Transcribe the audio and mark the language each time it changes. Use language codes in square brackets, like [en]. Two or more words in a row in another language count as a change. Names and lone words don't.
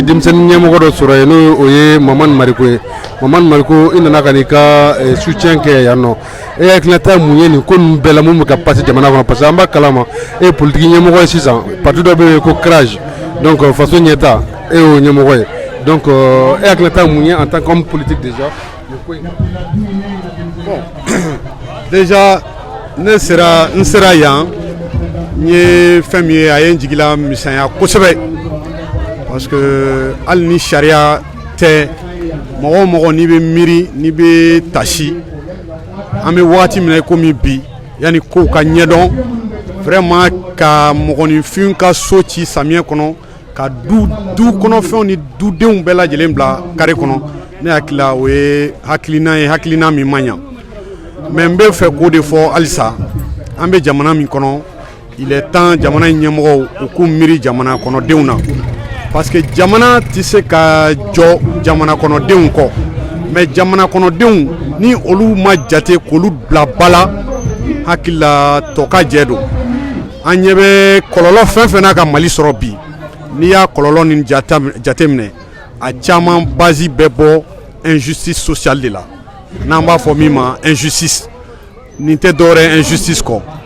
[bm] denmisɛnnin ɲɛmɔgɔ dɔ sɔrɔ yen n'o ye Mamani Mariko ye Mamani Mariko i nana ka n'i ka soutien kɛ yan nɔ e hakilinata ye mun ye nin ko ninnu bɛɛ la mun bɛ ka passé jamana kɔnɔ [fr] parce que [bm] an b'a kalama e ye politique ɲɛmɔgɔ ye sisan parti dɔ bɛ yen ko CRAJ donc faso ɲɛta e y'o ɲɛmɔgɔ ye donc e hakilinata ye mun ye [fr] en tant qu'homme politique déjà bon déjà [bm] n sera yan n ye fɛn min ye a ye n jigila misɛnya kosɛbɛ [fr] parce que [bm] hali ni sariya tɛ mɔgɔ o mɔgɔ n'i bɛ miiri n'i bɛ tasi an bɛ wagati min na komi bi yanni kow ka ɲɛdɔn vraiment ka mɔgɔninfin ka so ci samiyɛ kɔnɔ ka du kɔnɔfɛnw ni dudenw bɛɛ lajɛlen bila kare kɔnɔ ne hakili la o ye hakilina min man ɲa mais n bɛ fɛ k'o de fɔ halisa an bɛ jamana min kɔnɔ [fr] il est temps [bm] jamana ɲɛmɔgɔw u k'u miiri jamana kɔnɔdenw na [fr] parce que [bm] jamana tɛ se ka jɔ jamana kɔnɔdenw kɔ mais jamana kɔnɔdenw ni olu ma jate k'olu bila ba la hakili la tɔ ka jɛ don an ɲɛ bɛ kɔlɔlɔ fɛn fɛn n'a ka Mali sɔrɔ bi n'i y'a kɔlɔlɔ nin jate minɛ a caman base bɛ bɔ [fr] injustice sociale [bm] de la n'an b'a fɔ min ma injustice nin tɛ dɔwɛrɛ injustice kɔ